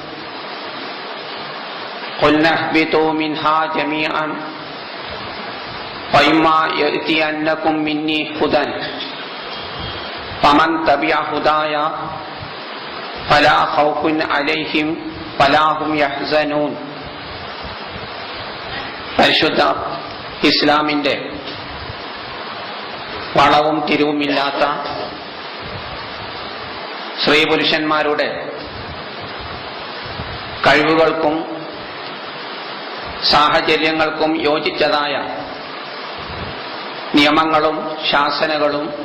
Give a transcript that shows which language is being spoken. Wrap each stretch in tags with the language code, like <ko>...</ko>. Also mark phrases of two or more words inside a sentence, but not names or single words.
<ar>قلنا اهبطوا منها جميعا وإما يأتينكم مني هدى فمن تبع هدايا فلا خوف عليهم ولا هم يحزنون.</ar> <ml>പരിശുദ്ധ ഇസ്ലാമിന്റെ വളവും തിരിവുമില്ലാത്ത സ്ത്രീ പുരുഷന്മാരുടെ കഴിവുകൾക്കും സാഹചര്യങ്ങൾക്കും യോജിച്ചതായ നിയമങ്ങളും ശാസനകളും</ml>